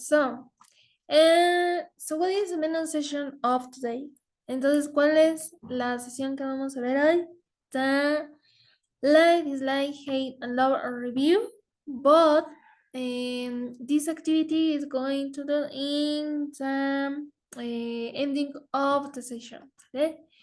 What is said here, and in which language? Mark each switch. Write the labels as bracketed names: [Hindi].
[English] So what is the menu session of today? [Spanish] Entonces, ¿cuál es la sesión que vamos a ver hoy? [English] The like, dislike, hate, and love or review. But this activity is going to do in the ending of the session. Okay?